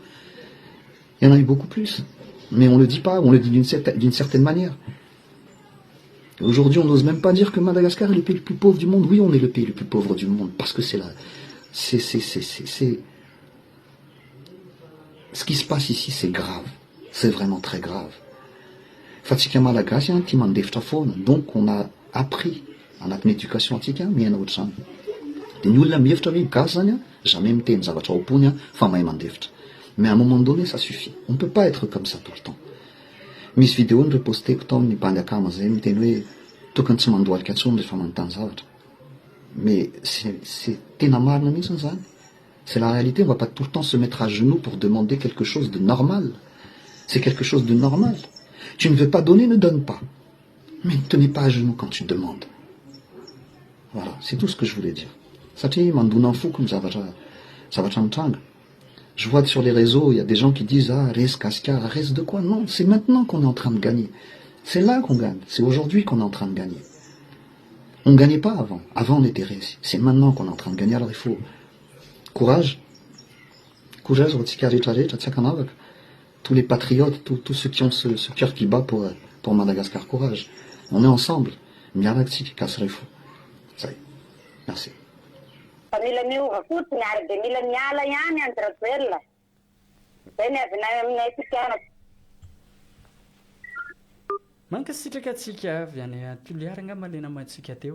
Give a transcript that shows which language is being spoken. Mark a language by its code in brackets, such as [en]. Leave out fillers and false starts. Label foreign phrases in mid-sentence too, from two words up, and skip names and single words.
[fr] Il y en a eu beaucoup plus. Mais on ne le dit pas, on le dit d'une certaine manière. Aujourd'hui, on n'ose même pas dire que Madagascar est le pays le plus pauvre du monde. Oui, on est le pays le plus pauvre du monde, parce que c'est ce qui se passe ici, c'est grave. C'est vraiment très grave. [mg] Fatsika Malagasy ti mandefitra foana, [fr] donc on a appris [mg] anatin'ny éducation atsika miaina ohatr'izany. Dia ny olona mihevitra hoe gasy zany jamais miteny zavatra ao-pony fa mahay mandefitra. [fr] Mais à un moment donné, ça suffit. On ne peut pas être comme ça tout le temps. [mg] Misy vidéo ny reposteko tao amin'ny bandy akama zay miteny hoe tokony tsy mandohalika intsony rehefa manontany zavatra. [fr] Mais c'est [mg] tena marina mihitsy zany. [fr] C'est la réalité, on ne va pas tout le temps se mettre à genoux pour demander quelque chose de normal. C'est quelque chose de normal. Tu ne veux pas donner, ne donne pas. Mais ne te mets pas à genoux quand tu demandes. Voilà, c'est tout ce que je voulais dire. [mg] Satria mandona fo comme zavatra mitranga. [fr] Je vois sur les réseaux, il y a des gens qui disent « Ah, reste Gaskar, reste de quoi ?» Non, c'est maintenant qu'on est en train de gagner. C'est là qu'on gagne. C'est aujourd'hui qu'on est en train de gagner. On ne gagnait pas avant. Avant, on était réussi. C'est maintenant qu'on est en train de gagner. Alors il faut courage. Courage, tous les patriotes, tous ceux qui ont ce cœur qui bat pour Madagascar. Courage. On est ensemble. Merci. [mg] Mila miova fotsiny ary dia mila miala ihany andra velona. Zay ny avy aminay tsikanako. Mankasitraka atsika avy any Toliara nga malena mantsika teo.